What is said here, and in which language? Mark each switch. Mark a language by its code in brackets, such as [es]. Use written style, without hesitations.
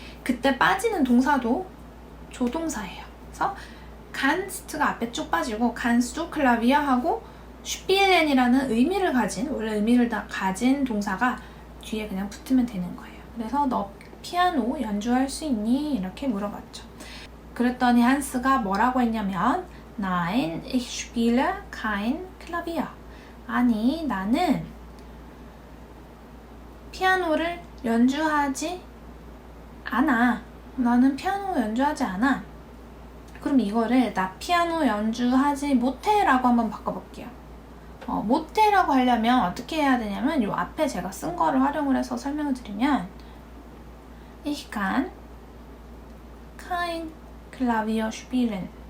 [ko] 그때 빠지는 동사도 조동사예요. 그래서 kannst가 앞에 쭉 빠지고 [de] kannst du Klavier [ko] 하고 spielen이라는 의미를 가진, 원래 의미를 다 가진 동사가 뒤에 그냥 붙으면 되는 거예요. 그래서 너 피아노 연주할 수 있니? 이렇게 물어봤죠. 그랬더니 한스가 뭐라고 했냐면 [de] Nein, ich spiele kein Klavier. [ko] 아니, 나는 피아노를 연주하지 않아. 나는 피아노 연주하지 않아. 그럼 이거를 나 피아노 연주하지 못해 라고 한번 바꿔볼게요. 못해라고 하려면 어떻게 해야 되냐면 이 앞에 제가 쓴 거를 활용을 해서 설명을 드리면 [de] Ich kann kein Klavier spielen.